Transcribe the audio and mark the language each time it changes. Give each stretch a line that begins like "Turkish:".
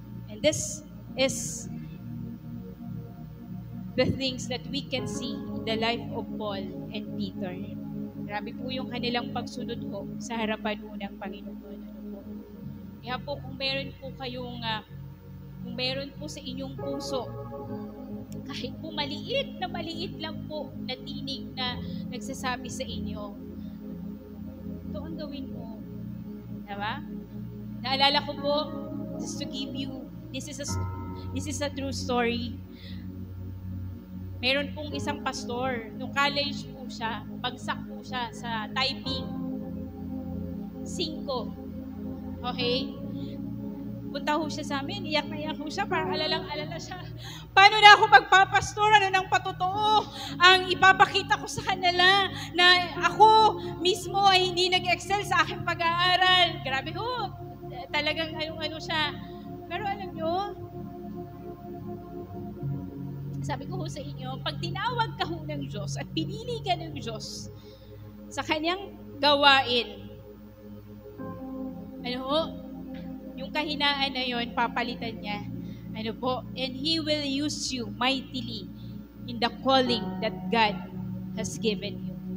English: And this is the things that we can see in the life of Paul and Peter.
Filipino: Grabe po yung kanilang pagsunod ho sa harapan ho ng Panginoon. Kaya po kung meron po kayong, kung meron po sa inyong puso, kahit po maliit lang po na tinig na nagsasabi sa inyo, ito ang gawin mo. Diba? Naalala ko po,
English: just to give you, this is a true story.
Filipino: Meron pong isang pastor, nung college po siya, bagsak po siya sa typing. 5. Okay? Punta ho siya sa amin, iyak na iyak ho siya, parang alalang-alala siya. Paano na ako magpapastor? Ano nang patotoo? Ang ipapakita ko sa kanila na ako mismo ay hindi nag-excel sa aking pag-aaral. Grabe ho, talagang ano siya. Pero alam nyo, sabi ko ho sa inyo, pag tinawag ka ho ng Diyos at pinili ka ng Diyos sa kanyang gawain, yung kahinaan na yon, papalitan niya.
English: And He will use you mightily in the calling that God has given you.